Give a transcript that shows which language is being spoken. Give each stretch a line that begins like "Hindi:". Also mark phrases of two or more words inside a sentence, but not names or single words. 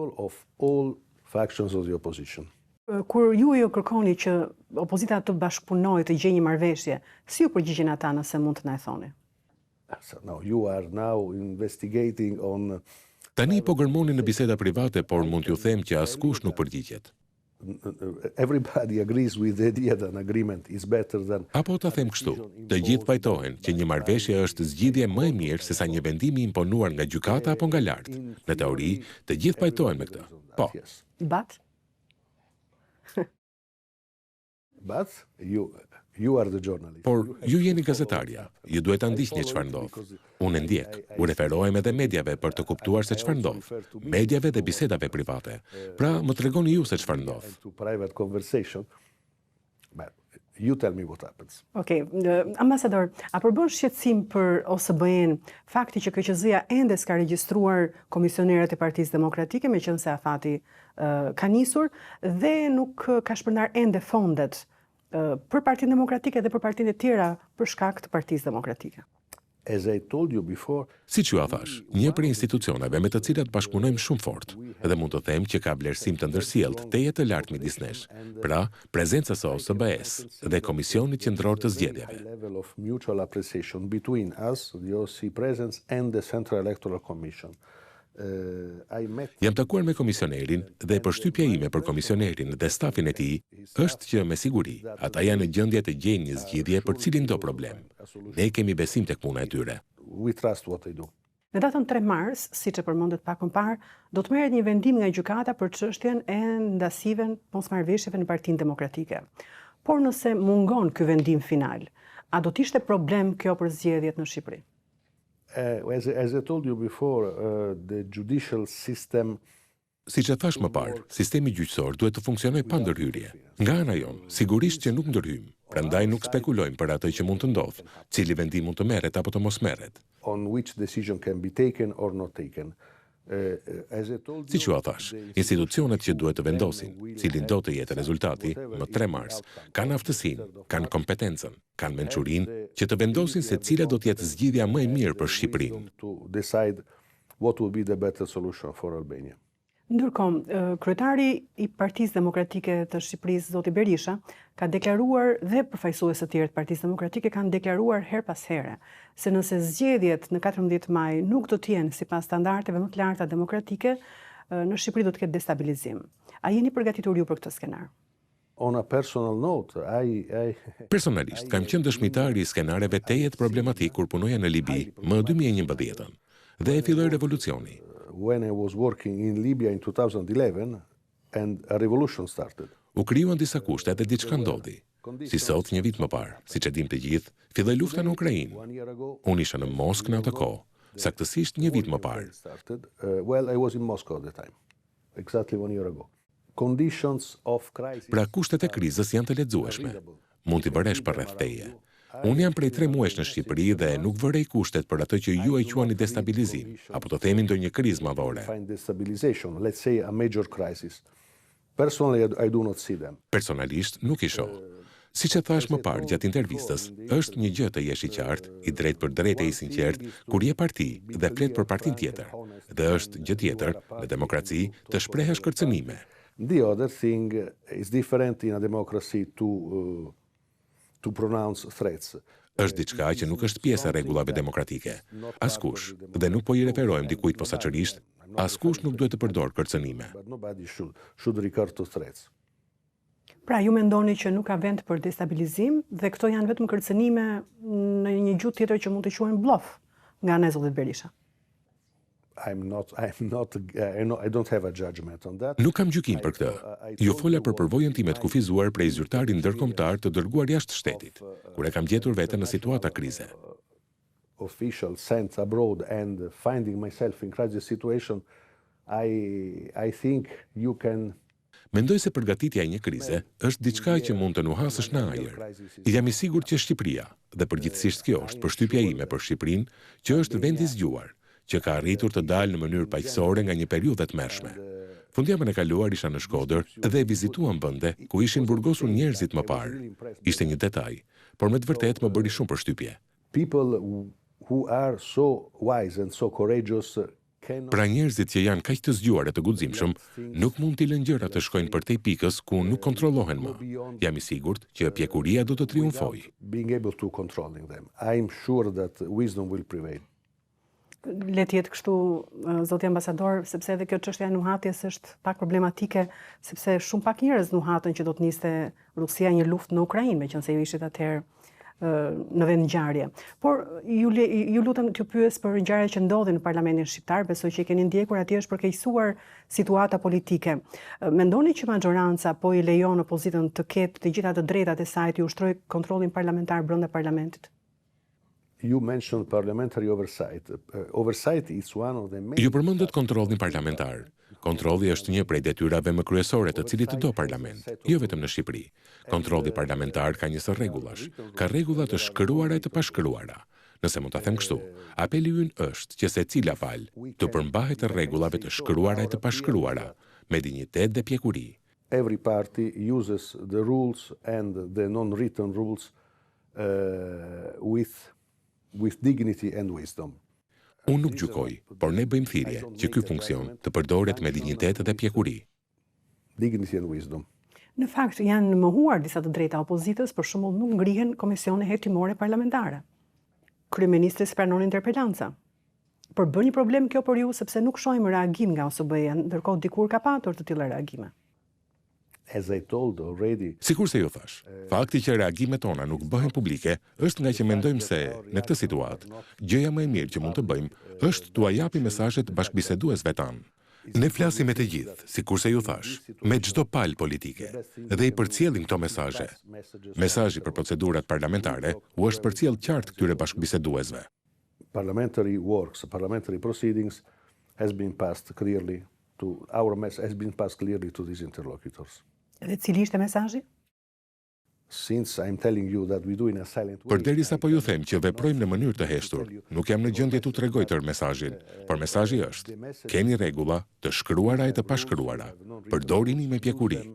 Albanian: Kur ju kërkoni që opozita të bashkëpunojë, të gjejë një marrëveshje, si ju përgjigjen ata nëse mund të na e thoni? Tani po gërmoni në biseda private, por mund t'ju them që askush nuk përgjigjet.
English: Everybody agrees with the idea that an agreement is better than...
Albanian: Apo ta them kështu, të gjithë pajtohen që një marrëveshje është zgjidhje më e mirë se sa një vendim i imponuar nga gjykata apo nga lart. Në teori, të gjithë pajtohen me këtë. Po.
English: But you are the journalist.
Albanian: Por ju jeni gazetarja, ju duhet ta ndiqni çfarë ndodh. Unë ndjek, u referohem edhe mediave për të kuptuar se çfarë ndodh. Mediave dhe bisedave private. Pra, më tregoni ju se çfarë ndodh.
English: Private conversation. But you tell me what happens.
Albanian: Okej, ambasador, a përbën shqetësim për OSBE-n fakti që KQZ-ja ende s'ka regjistruar komisionerët e Partisë Demokratike, meqense afati ka nisur dhe nuk ka shpërndar ende fondet për Partinë Demokratike dhe për partitë e tjera për shkak të Partisë Demokratike?
English: As I told you before,
Albanian: Siç ju thash, një prej institucioneve me të cilat bashkëpunojmë shumë fort, dhe mund të them që ka vlerësim të ndërsjellët teje të lartë midis nesh, pra Prezencës së OSBE-s dhe Komisionit Qendror të Zgjedhjeve.
English: level of mutual appreciation between us, the OSCE presence and the Central Electoral Commission.
Albanian: Jam takuar me komisionerin dhe përshtypja ime për komisionerin dhe stafin e tij është që me siguri ata janë në gjendje të gjejnë një zgjidhje për cilin do problem. Ne kemi besim tek puna e tyre.
English: We trust what they do.
Albanian: Në datën 3 mars, siç e përmendet pak më parë, do të merret një vendim nga gjykata për çështjen e ndasive mosmarrëveshjeve në Partinë Demokratike. Por nëse mungon ky vendim final, a do të ishte problem kjo për zgjedhjet në Shqipëri?
English: As I told you before, the judicial system...
Albanian: Siç e thash më parë, sistemi gjyqësor duhet të funksionojë pa ndërhyrje. Nga ana jon, sigurisht që nuk ndërhyjmë, prandaj nuk spekulojmë për atë që mund të ndodhë, cili vendim mund të merret apo të mos merret.
English: On which decision can be taken or not taken.
Albanian: Siç ju thash, institucionet që duhet të vendosin, cilin do të jetë rezultati, më 3 mars, kanë aftësinë, kanë kompetencën, kanë mençurinë që të vendosin se cila do të jetë zgjidhja më e mirë për Shqipërinë.
English: To decide what will be the better solution for Albania.
Albanian: Ndërkohë, kryetari i Partisë Demokratike të Shqipërisë, zoti Berisha, ka deklaruar dhe përfaqësuesët e tjerë të Partisë Demokratike kanë deklaruar her pas here se nëse zgjedhjet në 14 maj nuk do të jenë sipas standardeve më të larta demokratike, në Shqipëri do të ketë destabilizim. A jeni përgatitur ju për këtë skenar?
English: On a personal note,
Albanian: Personalisht, kam qenë dëshmitar i skenareve tejet problematik kur punoja në Libi më 2011 dhe e filloi revolucioni.
English: When I was working in Libya in 2011 and a revolution started.
Albanian: U krijuan disa kushte dhe diçka ndodhi. Si sot, një vit më parë, siç e dim të gjithë, filloi lufta në Ukrainë. Unë isha në Moskë në atë kohë, saktësisht një vit më parë.
English: Well, I was in Moscow at the time. Exactly 1 year ago. Conditions of crisis.
Albanian: Pra kushtet e krizës janë të lexueshme. Mund t'i vëresh për rreth teje. Unë jam prej 3 muajsh në Shqipëri dhe nuk vërej kushtet për atë që ju e quani destabilizim, apo të themi ndonjë krizë madhore.
English: Let's say a major crisis. Personally, I do not see them.
Albanian: Personalisht nuk i shoh. Siç e thash më parë gjatë intervistës, është një gjë të jesh i qartë, i drejt për drejt e i sinqert, kur je parti dhe flet për partin tjetër. Dhe është gjë tjetër në demokraci të shprehesh kërcënime.
English: The other thing is different in a democracy to pronounce threats.
Albanian: Është diçka që nuk është pjesë e rregullave demokratike. Askush, dhe nuk po i referohem dikujt posaçërisht, askush nuk duhet të përdor kërcënime.
English: But nobody should recur to threats.
Albanian: Pra, ju mendoni që nuk ka vend për destabilizim dhe këto janë vetëm kërcënime në një gjuhë tjetër që mund të quhen bluff nga ana e zotit Berisha?
English: I don't have a judgment on that.
Albanian: Nuk kam gjykim për këtë. Ju fola për përvojën time të kufizuar prej zyrtarit ndërkombëtar të dërguar jashtë shtetit, kur e kam gjetur veten në situata krize.
English: Official sent abroad and finding myself in crisis situation, I think you can...
Albanian: Mendoj se përgatitja e një krize është diçka që mund të nuhasësh në ajër. Jam I sigurt që Shqipëria, dhe përgjithsisht kjo është përshtypja ime për Shqipërinë, që është vend I zgjuar, që ka arritur të dalë në mënyrë paqësore nga një periudhë të tmerrshme. Fundjavën e kaluar isha në Shkodër dhe vizituam vende ku ishin burgosur njerëzit më parë. Ishte një detaj, por me të vërtetë më bëri shumë përshtypje.
English: People who are so wise and so courageous
Albanian: Pra njerëzit që janë kaq të zgjuar e të guximshëm, nuk mund t'i lënë gjërat të shkojnë përtej pikës ku nuk kontrollohen më. Jam I sigurt që pjekuria do të triumfojë.
English: being able to controlling them. I'm sure that wisdom will prevail.
Albanian: Le të jetë kështu, zoti ambasador, sepse edhe kjo çështja e nuhatjes është pak problematike, sepse shumë pak njerëz nuhatën që do të niste Rusia një luftë në Ukrainë, meqense ju ishit atëherë në vend ngjarje. Por ju lutem t'ju pyes për ngjarjet që ndodhin në Parlamentin Shqiptar, besoj që I keni ndjekur, atje është përkeqësuar situata politike. Mendoni që majoranca po I lejon opozitën të ketë të gjitha të drejtat e saj të ushtrojë kontrollin parlamentar brenda parlamentit?
English: You mentioned parliamentary oversight. Oversight is one of the main...
Albanian: Ju përmendët kontrollin parlamentar. Kontrolli është një prej detyrave më kryesore të cilit të do parlament, jo vetëm në Shqipëri. Kontrolli parlamentar ka një sër rregullash, ka rregulla të shkruara e të pashkruara. Nëse mund ta them kështu, apeli ynë është që secila palë të përmbahet të rregullave të shkruara e të pashkruara, me dinjitet dhe pjekuri.
English: Every party uses the rules and the non-written rules with dignity and wisdom.
Albanian: Unë nuk gjykoj, por ne bëjmë thirrje që ky funksion të përdoret me dinjitet dhe pjekuri.
English: Dignity and wisdom.
Albanian: Në fakt janë mohuar disa të drejta opozitës, për shembull nuk ngrihen komisione hetimore parlamentare. Kryeministri pranon interpelanca. Por bën një problem kjo për ju sepse nuk shohim reagim nga OSBE-ja, ndërkohë dikur ka patur të tilla reagime.
English: As I told already,
Albanian: Sikur se ju thash, fakti që reagimet tona nuk bëhen publike është nga që mendojmë se, në këtë situatë, gjëja më e mirë që mund të bëjmë është t'u japim mesazhet bashkëbiseduesve tanë. Ne flasim me të gjithë, sikur se ju thash, me çdo palë politike, dhe I përcjellim këto mesazhe. Mesazhi për procedurat parlamentare u është përcjell qartë këtyre bashkëbiseduesve.
English: parliamentary works, parliamentary proceedings has been passed clearly to these interlocutors.
Albanian: Dhe cili ishte mesazhi?
English: Since I'm telling you that we do in a silent way,
Albanian: Përderisa po ju them që veprojmë në mënyrë të heshtur, nuk jam në gjendje t'u tregoj tërë mesazhin, por mesazhi është: keni rregulla të shkruara e të pashkruara, përdorini me pjekuri.